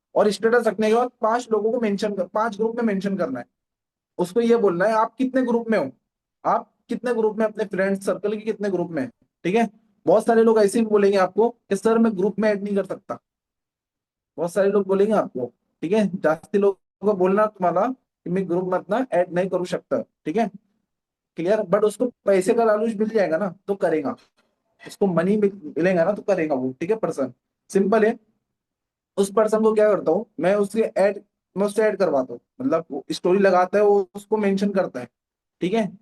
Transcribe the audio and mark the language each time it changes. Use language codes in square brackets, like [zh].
[hi] और स्टेटस रखने के बाद 5 लोगों को मेंशन कर, 5 ग्रुप में मेंशन करना है. उसको ये बोलना है आप कितने ग्रुप में हो, आप कितने ग्रुप में, अपने फ्रेंड सर्कल के कितने ग्रुप में. ठीक है. बहुत सारे लोग ऐसे ही बोलेंगे आपको कि सर मैं ग्रुप में ऐड नहीं कर सकता. बहुत सारे लोग बोलेंगे आपको. ठीक है. [mr] जास्ती [hi] लोग को बोलना [mr] तुम्हाला की मी ग्रुप मधनं ऍड नाही करू शकता. [hi] ठीक है. क्लियर. बट उसको पैसे का लालूच मिल जाएगा ना तो करेगा. उसको मनी मिलेगा ना तो करेगा वो. ठीक है. पर्सन सिंपल है. उस पर्सन को क्या करता हूँ मैं उससे ऐड करवाता हूँ. मतलब स्टोरी लगाता है वो, उसको मेंशन करता है. ठीक है.